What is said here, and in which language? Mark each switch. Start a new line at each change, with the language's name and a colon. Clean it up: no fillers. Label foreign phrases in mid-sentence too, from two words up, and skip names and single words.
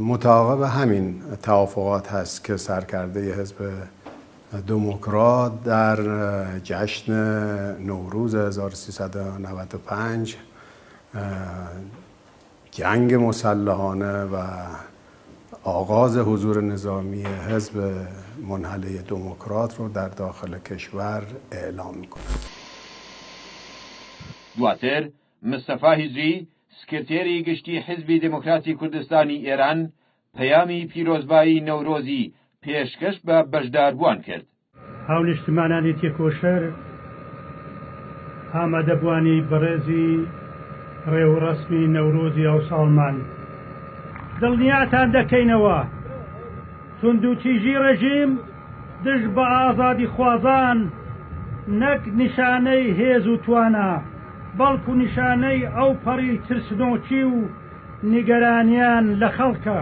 Persian: متعاقب همین توافقات هست که سرکرده حزب دموکرات در جشن نوروز 1395 جنگ مسلحانه و آغاز حضور نظامی حزب منحله دموکرات رو در داخل کشور اعلام می‌کند.
Central Kurdish: دواتر مصطفی هیزری سکرتێری گشتی حزبی دموکراتی کوردستانی ئێران پەیامی پیرۆزبایی نەورۆزی پێشکەش بە بەشداربووان کرد. هاونیشتمانانی تێکۆشەر ئامادەبوانی بەڕێزی ڕێوڕەسمی نەورۆزی ئەو ساڵمان دڵنیاتان دەکەینەوە توندوتیژی ڕێژیم دژ بە ئازادی خوازان نەک نیشانەی هێز و توانە بەڵکو نیشانەی ئەو پەڕی ترسنۆکی و نیگەرانیان لە خەڵکە.